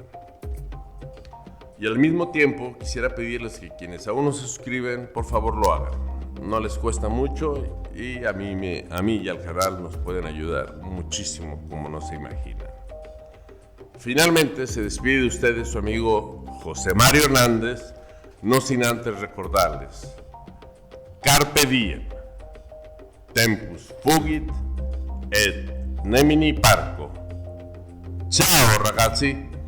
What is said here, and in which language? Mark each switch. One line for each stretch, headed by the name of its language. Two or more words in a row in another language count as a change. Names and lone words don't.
Spanish: Y al mismo tiempo quisiera pedirles que quienes aún no se suscriben, por favor lo hagan. No les cuesta mucho y a mí y al canal nos pueden ayudar muchísimo, como no se imaginan. Finalmente se despide de ustedes su amigo José Mario Hernández, no sin antes recordarles:
Latin: Carpe diem, tempus fugit et nemini parco.
Italian: Ciao ragazzi!